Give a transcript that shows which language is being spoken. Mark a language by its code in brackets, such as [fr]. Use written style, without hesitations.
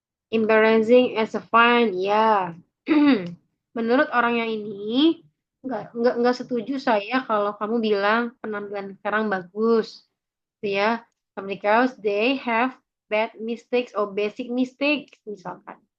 [en] Embarrassing as a fun, ya. [id] Menurut orang yang ini, nggak setuju saya kalau kamu bilang penampilan sekarang bagus, gitu ya. [en] Because they have bad mistakes or basic mistakes, [id] misalkan.